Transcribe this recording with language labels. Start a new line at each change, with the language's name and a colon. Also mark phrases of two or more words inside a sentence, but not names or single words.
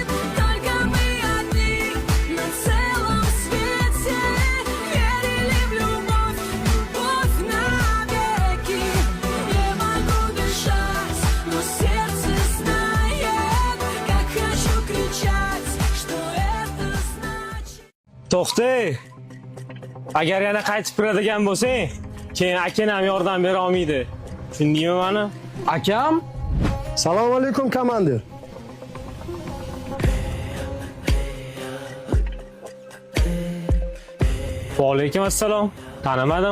Russian: Только мы одни на целом свете. Верили в любовь, любовь навеки. Не могу дышать, но сердце знает, как хочу кричать, что это значит.
Uzbek: To'xta. Agar yana qaytib kiradigan bo'lsang, keyin akang ham yordam bera olmaydi. Tushundingmi meni? Akam? Assalomu alaykum, komandir. Va alaykum assalom. Tanimadim.